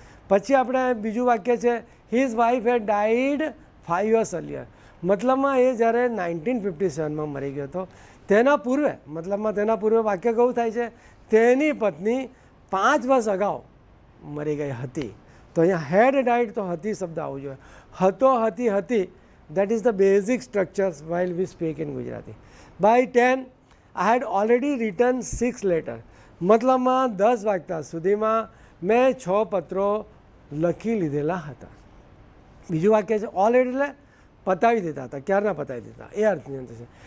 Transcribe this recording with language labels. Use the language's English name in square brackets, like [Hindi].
[Gujarati] પછી આપણે બીજું વાક્ય છે [English] His wife had died 5 years earlier. [Gujarati] મતલબમાં એ જ્યારે 1957માં મરી ગયો હતો તેના પૂર્વે વાક્ય કેવું થાય છે, તેની પત્ની 5 વર્ષ અગાઉ મરી ગઈ હતી. તો અહીંયા [English] had died [Gujarati] તો હતી શબ્દ આવવું જોઈએ. [English] હતી that is the basic structures while we speak in Gujarati. By 10 I had already written 6 letters. [Gujarati] મતલબમાં 10 વાગતા સુધીમાં મેં 6 પત્રો લખી લીધેલા હતા. બીજું વાક્ય છે ઓલરેડી એટલે પતાવી દીધા હતા, ક્યારના પતાવી દીધા એ અર્થની અંદર છે.